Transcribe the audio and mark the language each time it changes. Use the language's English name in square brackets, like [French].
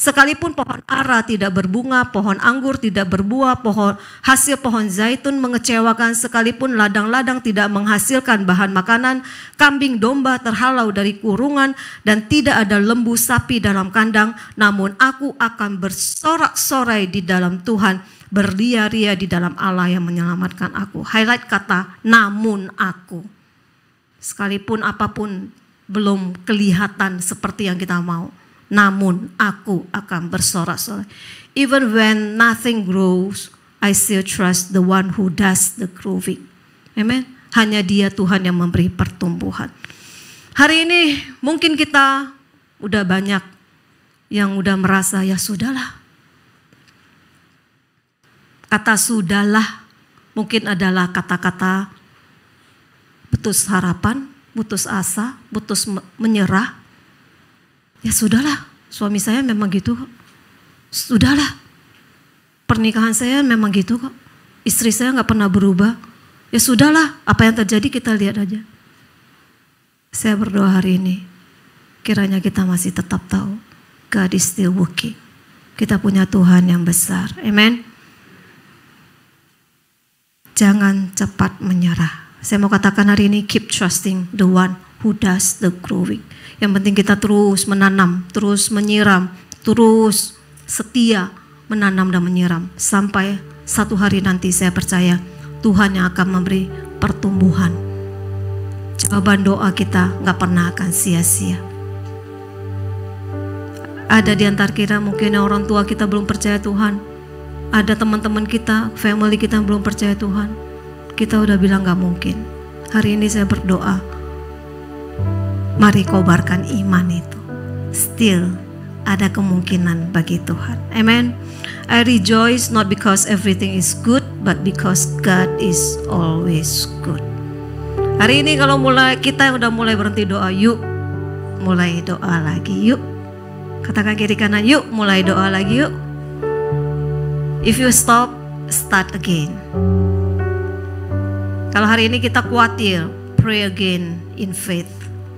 [Indonesian] Sekalipun pohon ara tidak berbunga, pohon anggur tidak berbuah, hasil pohon zaitun mengecewakan, sekalipun ladang-ladang tidak menghasilkan bahan makanan, kambing domba terhalau dari kurungan, dan tidak ada lembu sapi dalam kandang, namun aku akan bersorak-sorai di dalam Tuhan, berria-ria di dalam Allah yang menyelamatkan aku. Highlight kata namun aku. Sekalipun apapun belum kelihatan seperti yang kita mau, namun aku akan bersorak-sorai. [English] Even when nothing grows, I still trust the one who does the growing. Amen. [Indonesian] Hanya dia Tuhan yang memberi pertumbuhan. Hari ini mungkin kita udah banyak yang udah merasa ya sudahlah. Kata sudahlah mungkin adalah kata-kata putus harapan, putus asa, putus menyerah. Ya sudahlah, suami saya memang gitu kok. Sudahlah, pernikahan saya memang gitu kok. Istri saya gak pernah berubah. Ya sudahlah, apa yang terjadi kita lihat aja. Saya berdoa hari ini, kiranya kita masih tetap tahu [English] God is still working. [Indonesian] Kita punya Tuhan yang besar. Amen. Jangan cepat menyerah. Saya mau katakan hari ini, [English] keep trusting the one who does the growing. [Indonesian] Yang penting kita terus menanam, terus menyiram, terus setia menanam dan menyiram. Sampai satu hari nanti saya percaya Tuhan yang akan memberi pertumbuhan. Jawaban doa kita gak pernah akan sia-sia. Ada di antara kita mungkin orang tua kita belum percaya Tuhan. Ada teman-teman kita, family kita yang belum percaya Tuhan. Kita udah bilang gak mungkin. Hari ini saya berdoa, mari kobarkan iman itu. Still ada kemungkinan bagi Tuhan. Amen. [English] I rejoice not because everything is good, but because God is always good. [Indonesian] Hari ini kalau kita yang udah mulai berhenti doa, yuk mulai doa lagi, yuk. Katakan kiri kanan, yuk mulai doa lagi, yuk. [English] If you stop, start again. [Indonesian] Kalau hari ini kita khawatir, [English] pray again in faith.